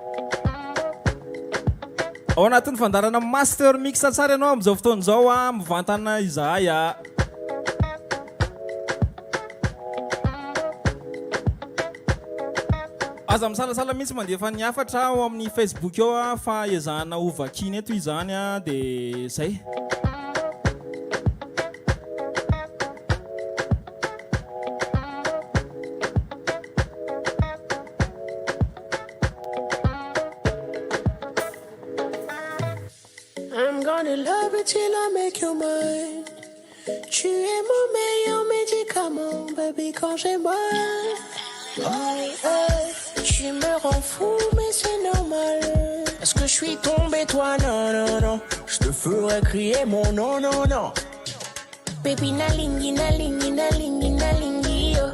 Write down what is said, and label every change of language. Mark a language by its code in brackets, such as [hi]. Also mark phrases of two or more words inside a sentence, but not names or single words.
[mg] Ao anatin'ny fandarana master mix tsara ianao amin'izao fotoana izao mivantana izahay aza misalasala mihitsy mandefa ny afatra ao amin'ny Facebook eo fa ezahana ho vakiny eto izany dia zay. [en] I love you till I make you mine. [fr] Tu es mon meilleur médicament, baby, quand j'ai mal. Tu me rends fou, mais c'est normal. Est-ce que je suis tombé, toi? Non, non, non. Je te ferai crier mon non, non, non. Baby, [ln] na lingi, na lingi, na lingi, na lingi, yo.